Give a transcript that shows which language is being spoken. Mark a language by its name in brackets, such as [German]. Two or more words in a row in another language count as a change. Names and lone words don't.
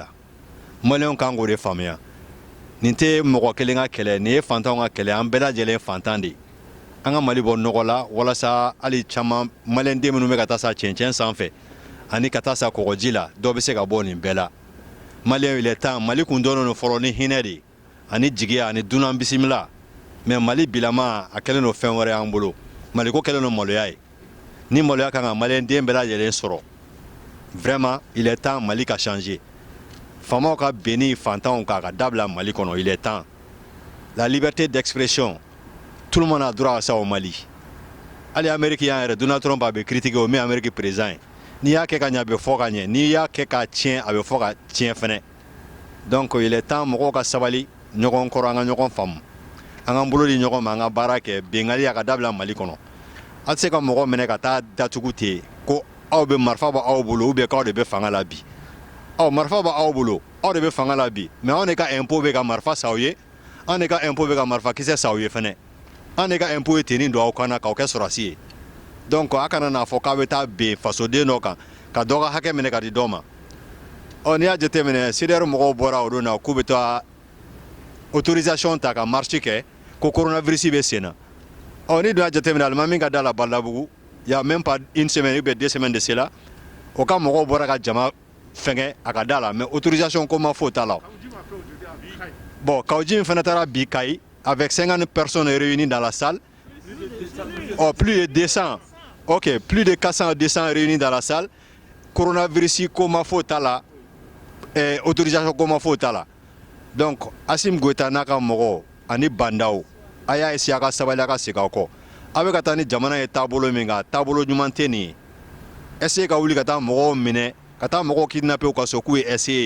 [Bambara] Maliyɛnw kan k'o de faamuya. Nin tɛ mɔgɔ kelen ka kɛlɛ nin ye fantanw ka kɛlɛ an bɛɛ lajɛlen fantan de. An ka Mali bɔ nɔgɔ la walasa hali caman maliyɛnden minnu bɛ ka taa sa cɛncɛn sanfɛ ani ka taa sa kɔgɔji la dɔw bɛ se ka bɔ nin bɛɛ la. Maliyɛnw [French] il est temps [Bambara] Mali kun dɔnnen don fɔlɔ ni hinɛ de ani jigiya ani dunan bisimila mais Mali bilama a kɛlen don fɛn wɛrɛ y'an bolo. Mali ko kɛlen don maloya ye. Ni maloya kan ka maliyɛnden bɛɛ lajɛlen sɔrɔ [French] vraiment il est temps [Bambara] Mali ka changer. Faamaw ka benni fantanw kan ka dabila Mali kɔnɔ [French] il est temps. La liberté d'expression tout le monde a droit à ça au Mali. [Bambara] Hali Amérique y'an yɛrɛ Donald Trump a bɛ critiquer o min Amérique président ye. N'i y'a kɛ ka ɲɛ a bɛ fɔ ka ɲɛ n'i y'a kɛ ka tiɲɛ a bɛ fɔ ka tiɲɛ fɛnɛ. [French] Donc il est temps [Bambara] mɔgɔw ka sabali ɲɔgɔn kɔrɔ an ka ɲɔgɔn faamu. An k'an bolo di ɲɔgɔn ma an ka baara kɛ bengali a ka dabila Mali kɔnɔ. Aw tɛ se ka mɔgɔ minɛ ka taa datugu ten ko aw bɛ marifa bɔ aw bolo [French] ou bien [Bambara] k'aw de bɛ fanga la bi. Marifa bɔ aw bolo aw de bɛ fanga la bi mais anw de ka impôt bɛ ka marifa sa aw ye anw de ka impôt bɛ ka marifa kisɛ sa aw ye fɛnɛ. Anw de ka impôt ye tenni don aw kan na k'aw kɛ sɔrɔdasi ye. Donc a kana n'a fɔ k'a bɛ taa ben fasoden dɔ kan ka dɔ ka hakɛ minɛ ka di dɔ ma. N'i y'a jateminɛ CDR mɔgɔw bɔra o don na k'u bɛ taa autorisation ta ka marche kɛ ko coronavirus bɛ sen na. Ni dun y'a jateminɛ alimami min ka da la Balabugu [French] il y a même pas une semaine ou bien 2 semaines de cela [Bambara] o ka mɔgɔw bɔra ka jama fɛngɛ a ka da la mais autorisation ko ma fɔ o t'a la. Bon Kaouji min fana taara bi Kayi [French] avec 50 personnes réunies dans la salle. Plus de 200. OK, plus de 400 200 réunis dans la salle. [Bambara] Coronavirus ko ma fɔ o t'a la. Autorisation ko ma fɔ o t'a la. Donc Assimi Goïta n'a ka mɔgɔw ani bandaw a y'a essayer a ka sabali a ka segin aw kɔ. A bɛ ka taa ni jamana ye taabolo min kan taabolo ɲuman tɛ nin ye. Essayer ka wuli ka taa mɔgɔw minɛ ka taa mɔgɔw kidnapper ka so k'u ye essayer.